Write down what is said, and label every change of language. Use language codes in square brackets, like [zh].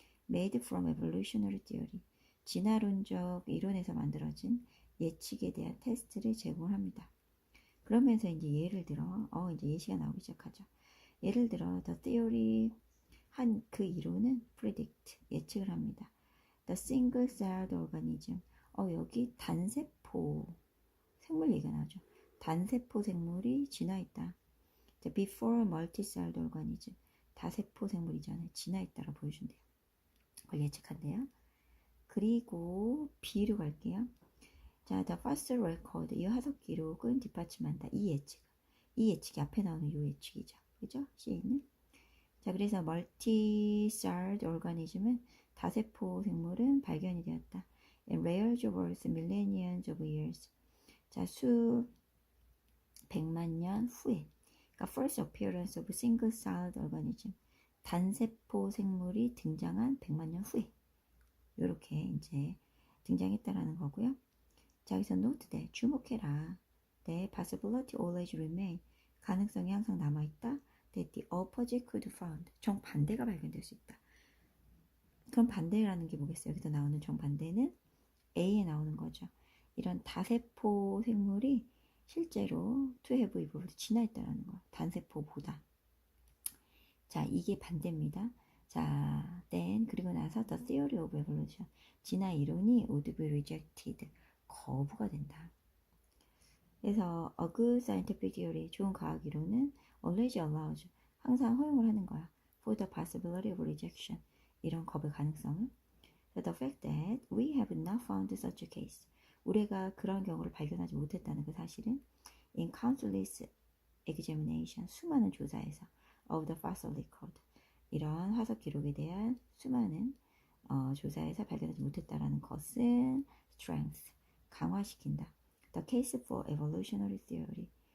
[en] Made from evolutionary theory. [ko] 진화론적 이론에서 만들어진 예측에 대한 테스트를 제공합니다. 그러면서 이제 예를 들어, 이제 예시가 나오기 시작하죠. 예를 들어, [en] the theory [ko] 한 그 이론은 predict 예측을 합니다. [en] The single-celled organism [ko] 여기 단세포 생물 얘기가 나오죠. 단세포 생물이 진화했다. [en] Before multi-celled organism [ko] 다세포 생물이 전에 진화했다라고 보여준대요. 그걸 예측한대요. 그리고 B로 갈게요. 자, [en] the fossil record [ko] 이 화석 기록은 뒷받침한다. 이 예측이 앞에 나오는 이 예측이죠. 그죠? C는 자, 그래서 multi-celled organism은 다세포 생물은 발견이 되었다. [en] And rare worth millions of years. [ko] 자, 수 백만 년 후에. [en] 그러니까 first appearance of single-celled organism. [ko] 단세포 생물이 등장한 100만 년 후에. 이렇게 이제 등장했다라는 거고요. 자, 여기서 [en] note that [ko] 주목해라. [en] The possibility always remain. [ko] 가능성이 항상 남아있다. [en] That the opposite could found. [ko] 정반대가 발견될 수 있다. 그럼 반대라는 게 뭐겠어요? 여기서 나오는 정반대는 A에 나오는 거죠. 이런 다세포 생물이 실제로 [en] to have evolved [ko] 진화했다라는 거. 단세포보다. 자, 이게 반대입니다. 자, [en] then [ko] 그리고 나서 [en] the theory of evolution. [ko] 진화 이론이 [en] would be rejected. [ko] 거부가 된다. 그래서 [en] a good scientific theory, [ko] 좋은 과학 이론은 [en] always allows, [ko] 항상 허용을 하는 거야. [en] For the possibility of rejection, [ko] 이런 거부의 가능성을. [en] The fact that we have not found such a case, [ko] 우리가 그런 경우를 발견하지 못했다는 그 사실은 [en] in countless examination, [ko] 수많은 조사에서 [en] of the fossil record, [ko] 이런 화석 기록에 대한 수많은 조사에서 발견하지 못했다라는 것은 strength, 강화시킨다. [en] The case for evolutionary theory.